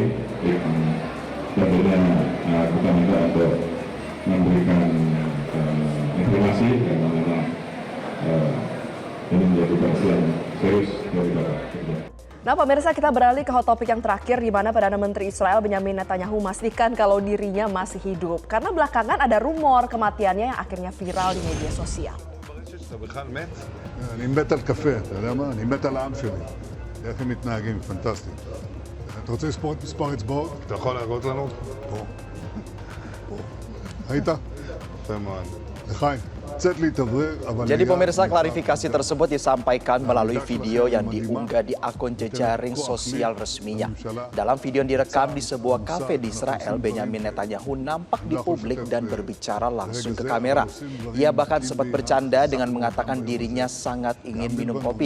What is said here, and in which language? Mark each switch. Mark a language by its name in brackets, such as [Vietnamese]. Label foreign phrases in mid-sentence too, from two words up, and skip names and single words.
[Indonesian] Tentunya kita minta untuk memberikan informasi dan memang ini menjadi perhatian serius dari Bapak. Nah pemirsa, kita beralih ke [English] hot topic [Indonesian] yang terakhir di mana Perdana Menteri Israel Benjamin Netanyahu memastikan kalau dirinya masih hidup. Karena belakangan ada rumor kematiannya yang akhirnya viral di media sosial. [Hebrew] אני מת על קפה, אתה יודע מה? אני מת על העם שלי. איך הם מתנהגים, פנטסטי. אתה רוצה לספור את מספר אצבעות? אתה יכול להראות לנו? פה. פה. ראית? יפה מאוד. לחיים. צאת להתאוורר, אבל... [Indonesian] Jadi pemirsa, klarifikasi tersebut disampaikan melalui video yang diunggah di akun jejaring sosial resminya. Dalam video yang direkam di sebuah kafe di Israel, Benjamin Netanyahu nampak di publik dan berbicara langsung ke kamera. Ia bahkan sempat bercanda dengan mengatakan dirinya sangat ingin minum kopi.